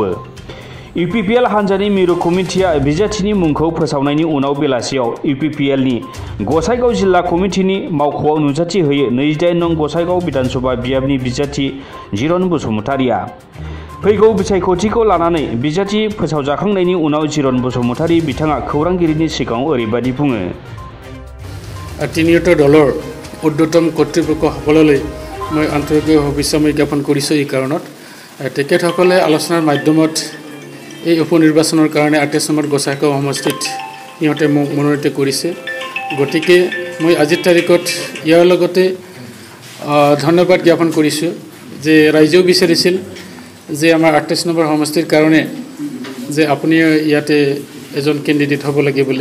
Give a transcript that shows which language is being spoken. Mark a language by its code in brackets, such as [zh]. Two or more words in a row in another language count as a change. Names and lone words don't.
[brx] इउपिपिएल हान्जानि मिरु कमिटिया बिजाथिनि मुंखौ फोसावनायनि उनाव बेलासियाव इउपिपिएलनि गसाइगाव जिल्ला कमिटिनि मावख'आव नुजाथि होयो 28 नं गसाइगाव बिधानसभा बियाबनि बिजाथि जिरन बसुमतारीया। फैगौ बिसायख'थिखौ लानानै बिजाथि फोसावजाखांनायनि उनाव जिरन बसुमतारी बिथाङा खौरांगिरिनि सिगाङाव ओरैबायदि बुङो। [as] তিনিওটা দলৰ ঊৰ্ধ্বতম কৰ্তৃপক্ষসকললৈ মই আন্তৰিক শুভেচ্ছা জ্ঞাপন কৰিছোঁ। এই কাৰণত তেখেতসকলে আলোচনাৰ মাধ্যমত এই উপনিৰ্বাচনৰ কাৰণে 28 নম্বৰ গসাইগাঁও সমষ্টিত সিহঁতে মোক মনোনীত কৰিছে। গতিকে মই আজিৰ তাৰিখত ইয়াৰ লগতে ধন্যবাদ জ্ঞাপন কৰিছোঁ যে ৰাইজেও বিচাৰিছিল যে আমাৰ 28 নম্বৰ সমষ্টিৰ কাৰণে যে আপুনি ইয়াতে এজন কেণ্ডিডেট হ'ব লাগে বুলি।